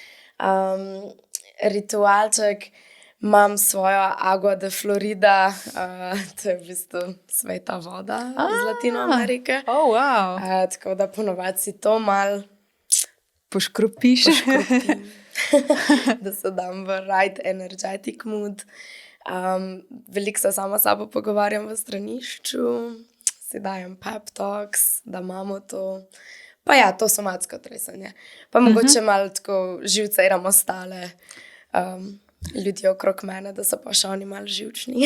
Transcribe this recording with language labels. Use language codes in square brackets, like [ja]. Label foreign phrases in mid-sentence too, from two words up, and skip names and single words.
[sl] Ritualček, imam svojo Agua de Florida, to je v bistvu sveta voda iz Latino Amerike. Wow. Tako da ponovadi si to malo Poškropiš. da se dam v [en] right energetic mood. [sl] Veliko se sama s sabo pogovarjam v stranišču, si dajem [en] pep talks, [sl] da imamo to. Pa ja, to somatsko tresanje. Pa mogoče malo tako živcejram ostale ljudi okrog mene, da so pa še oni malo živčni.